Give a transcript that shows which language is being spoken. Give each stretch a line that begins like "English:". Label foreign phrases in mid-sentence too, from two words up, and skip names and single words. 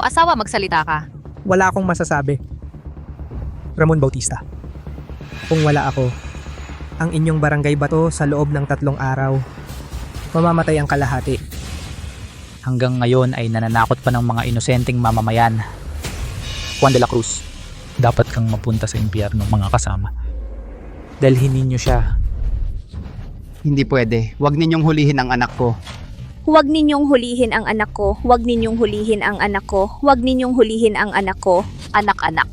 Filipino: Asawa, magsalita ka. Wala akong masasabi. Ramon Bautista. Kung wala ako, ang inyong barangay bato sa loob ng 3 araw, mamamatay ang kalahati. Hanggang ngayon ay nananakot pa ng mga inosenteng mamamayan. Juan de la Cruz, dapat kang mapunta sa impyerno, mga kasama. Dalhin ninyo siya. Hindi pwede. Huwag ninyong hulihin ang anak ko. Huwag ninyong hulihin ang anak ko. Huwag ninyong hulihin ang anak ko. Huwag ninyong hulihin ang anak ko. Anak-anak.